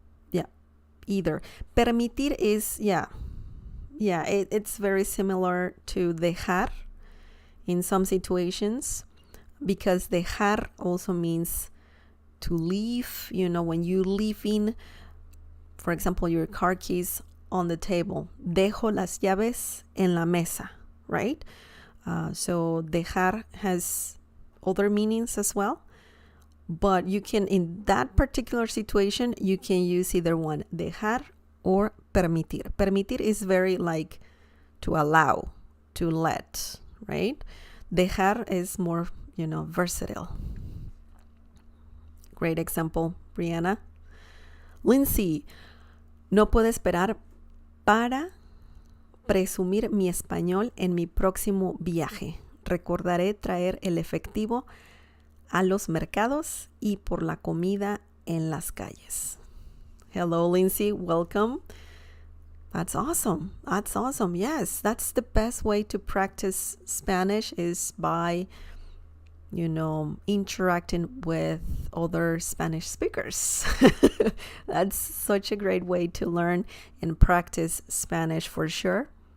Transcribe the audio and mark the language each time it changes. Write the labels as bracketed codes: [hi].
[en] Yeah, either. Permitir is, it's very similar to dejar in some situations, because dejar also means to leave. When you leave in, for example, your car keys on the table. [es] Dejo las llaves en la mesa, right? [en] So dejar has other meanings as well. But you can, in that particular situation, you can use either one, dejar or permitir. Permitir is very like to allow, to let, right? Dejar is more, versatile. Great example, Brianna. [es] Lindsay, no puedo esperar para presumir mi español en mi próximo viaje. Recordaré traer el efectivo a los mercados y por la comida en las calles. [en] Hello, Lindsay. Welcome. That's awesome. That's awesome. Yes, that's the best way to practice Spanish, is by interacting with other Spanish speakers. That's such a great way to learn and practice Spanish for sure.